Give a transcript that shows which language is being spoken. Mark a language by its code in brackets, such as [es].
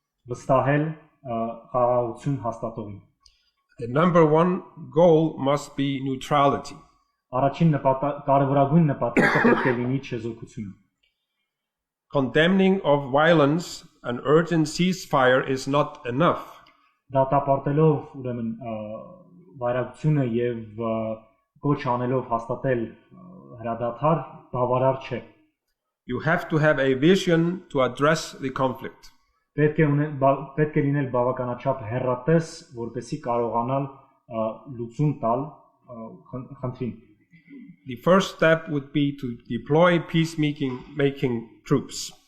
[hy] Վստահել խաղաղություն հաստատողին. [en] The number 1 goal must be neutrality. [hy] Առաջին կարևորագույն նպատակը պետք է լինի չեզոքությունը. [en] Condemning of violence and urgent ceasefire is not enough. [hy] Դատապարտելով ուրեմն վայրագությունը եւ կոչ անելով հաստատել հրադադար բավարար չէ. [en] You have to have a vision to address the conflict. [hy] Պետք է լինել բավականաչափ հեռատես, որպեսզի կարողանալ լուծում տալ խնդրին. [en] The first step would be to deploy peacemaking troops.